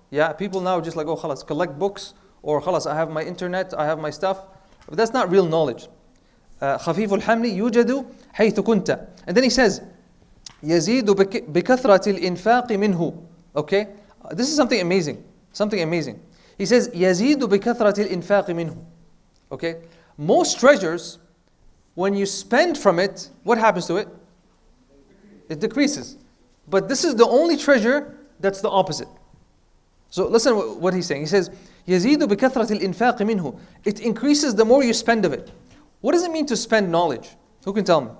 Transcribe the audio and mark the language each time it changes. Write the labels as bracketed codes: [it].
[en] Yeah, people now just like, oh khalas, collect books, or khalas, I have my internet, I have my stuff. But that's not real knowledge. [ar] خفيف الحمل يوجد حيث كنت. [en] And then he says, [ar] يزيد بكثرة الإنفاق منه. [en] Okay, this is something amazing. He says, [ar] يزيد بكثرة الإنفاق منه. [en] Okay, most treasures, when you spend from it, what happens to it? It decreases. But this is the only treasure that's the opposite. So listen what he's saying. He says, [ar] يزيد بكثرة الإنفاق منه. [en] It increases the more you spend of it. What does it mean to spend knowledge? Who can tell me?